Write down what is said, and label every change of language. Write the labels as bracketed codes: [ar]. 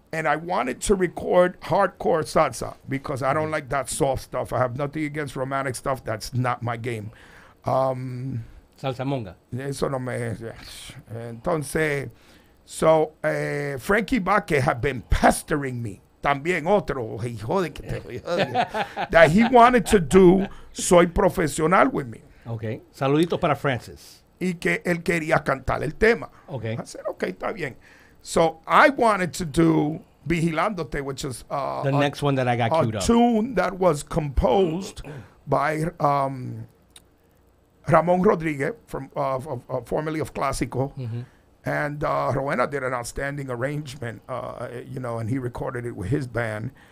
[en] And I wanted to record hardcore salsa because I don't like that soft stuff. I have nothing against romantic stuff. That's not my game. [es] Salsa monga. Eso no me... [en] Entonces, so Frankie Baque had been pestering me. [es] También otro, hijo de que te [en] that he wanted to do Soy Profesional with me. Okay. [es] Saluditos para Francis. Y que él quería cantar el tema. [en] Okay. I said, okay, [es] está bien. [en] So I wanted to do Vigilándote, which is the next one that I got queued up. A tune that was composed by Ramon Rodriguez, from formerly of Clásico. Mm-hmm. And Rowena did an outstanding arrangement, and he recorded it with his band.